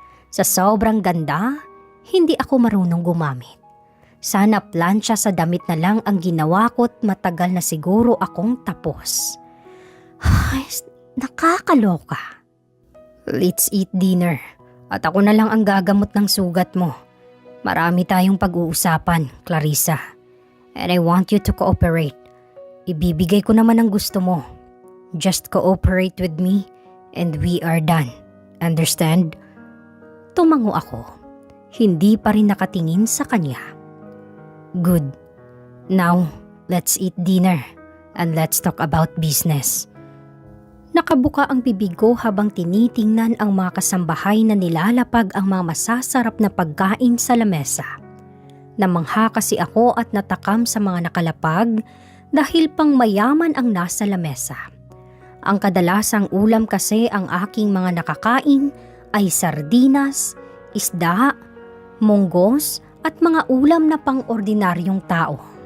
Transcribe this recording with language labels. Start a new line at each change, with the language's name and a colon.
Filipino: Sa sobrang ganda, hindi ako marunong gumamit. Sana plancha sa damit na lang ang ginawa ko't matagal na siguro akong tapos. Ay, nakakaloka.
English: Let's eat dinner.
Filipino: At ako na lang ang gagamot ng sugat mo. Marami tayong pag-uusapan, Clarissa.
English: And I want you to cooperate.
Filipino: Ibibigay ko naman ang gusto mo.
English: Just cooperate with me and we are done. Understand?
Filipino: Tumango ako. Hindi pa rin nakatingin sa kanya.
English: Good. Now, let's eat dinner and let's talk about business.
Filipino: Nakabuka ang bibig ko habang tinitingnan ang mga kasambahay na nilalapag ang mga masasarap na pagkain sa lamesa. Namangha kasi ako at natakam sa mga nakalapag dahil pang mayaman ang nasa lamesa. Ang kadalasang ulam kasi ang aking mga nakakain ay sardinas, isda, munggos at mga ulam na pang-ordinaryong tao.